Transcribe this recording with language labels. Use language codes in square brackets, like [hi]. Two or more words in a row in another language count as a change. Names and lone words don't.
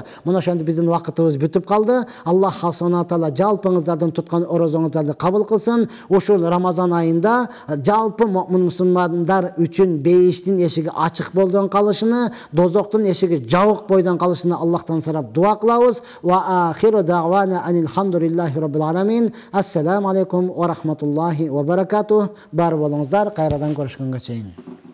[ky] Мына ошентип биздин убакытыбыз бүтүп калды. Аллах субхана таала жалпыңыздардан туткан орозоңуздарды кабыл кылсын. Ушул Рамазан айында жалпы мусулмандар үчүн бейиштин эшиги ачык бойдон калышыны, дозоктун эшиги жабык бойдон калышыны Аллахтан сурап дуа кылабыз. [ar] وآخر دعوانا الحمد لله رب العالمين. السلام عليكم ورحمة الله وبركاته. [ky] Бар болуңуздар, кайрадан көрүшкөнгө чейин.